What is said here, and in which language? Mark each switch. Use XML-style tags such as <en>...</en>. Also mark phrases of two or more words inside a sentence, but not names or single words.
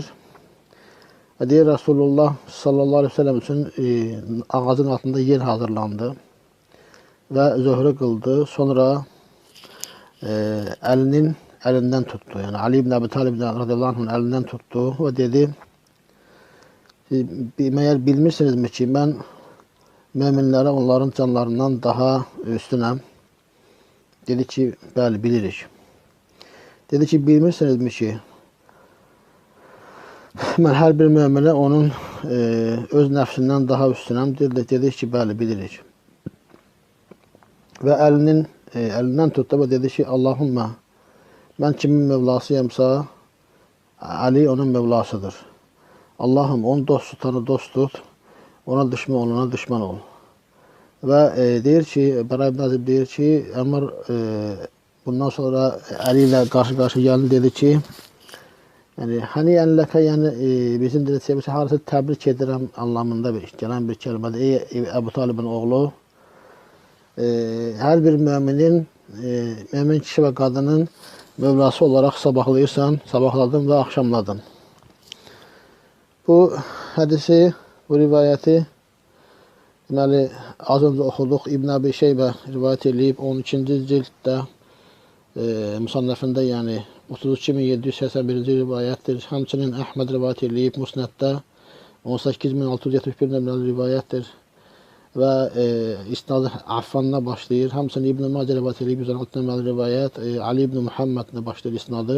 <tr>Ve diğer Resulullah</tr> <ar>صلى الله عليه وسلم</ar> <tr>için ağacın altında yer hazırlandı ve zöhrü kıldı. Sonra elinden tuttu. Yani Ali ibn Abi Talib</tr> <ar>رضي الله عنه'ın</ar> <tr>elinden tuttu ve dedi meğer bilmirsinizmi ki ben müminlere onların canlarından daha üstünəm.</tr> <az>Dedi ki bəli bilirik. Dedi ki bilmirsinizmi ki mən hər bir müminə onun öz nəfsindən daha üstünəm. Dedi ki bəli bilirik. Və elindən tutdu və dedi ki Allahümme mən kimin mevlasıyamsa Ali onun mevlasıdır.</az> <tr>Allah'ım onu dost tutanı dost tut, ona düşman olana düşman ol. Ve deyir ki, Bara ibn Azib deyir ki, Ömər bundan sonra Ali ile karşı geldi dedi ki, yani hani enleke yani bizim dediklerimiz harası tebrik ederim anlamında gelen bir kelimedir. Ey Ebu Talib'in oğlu, her bir mümin kişi ve kadının Mevlası olarak sabahladın ve akşamladın.</tr> <az>Bu hadisi, bu rivayeti deməli, az önce oxuduq. İbn Abi Şeybə rivayet edilib 12-ci cilddə Musannəfində yəni 32.781-ci rivayətdir. Həmçinin Əhməd rivayet edilib Musnəddə 18.671 nömrəli rivayətdir. Və isnadı Affanla başlayır. Həmçinin İbn Macə rivayet edilib 116 nömrəli rivayət. Ali ibn Muhammedlə başlayır isnadı.</az>